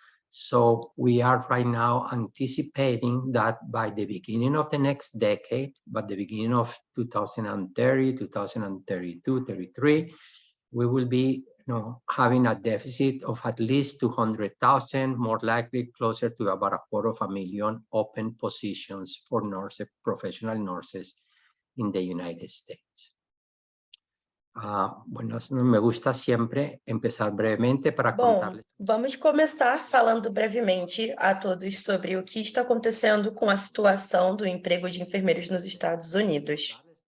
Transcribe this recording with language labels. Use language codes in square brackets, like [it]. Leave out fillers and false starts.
[en] So we are right now anticipating that by the beginning of the next decade, by the beginning of 2030, 2032, 33, we will be having a deficit of at least 200,000, more likely closer to about 250,000 open positions for nurses, professional nurses in the United States. [es] Bueno, me gusta siempre empezar brevemente para contarles. [pt] Vamos começar falando brevemente a todos sobre o que está acontecendo com a situação do emprego de enfermeiros nos Estados Unidos.